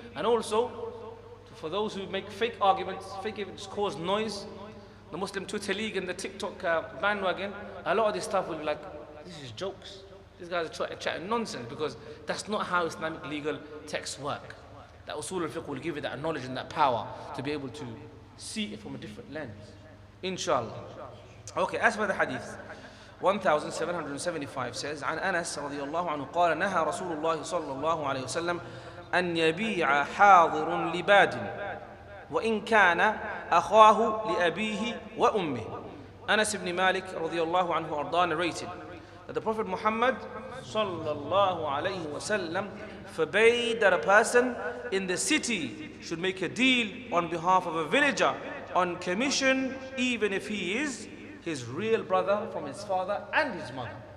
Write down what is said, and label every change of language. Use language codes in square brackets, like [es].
[en] And also, for those who make fake arguments cause noise, the Muslim Twitter League and the TikTok bandwagon, a lot of this stuff will be like, this is jokes. These guys are chatting nonsense, because that's not how Islamic legal texts work. That usul al-fiqh will give you that knowledge and that power to be able to see it from a different lens. Inshallah. Okay, as for the hadith, 1775 says, [ar] عن أنس رضي الله عنه قال نهى رسول الله صلى الله عليه وسلم أن يبيع حاضر لباد وإن كان أخاه لأبيه وأمه. [en] Anas ibn Malik [ar] رضي الله عنه أرضاه [en] narrated that the Prophet Muhammad sallallahu alayhi wasallam forbade that a person in the city should make a deal on behalf of a villager on commission, even if he is his real brother from his father and his mother.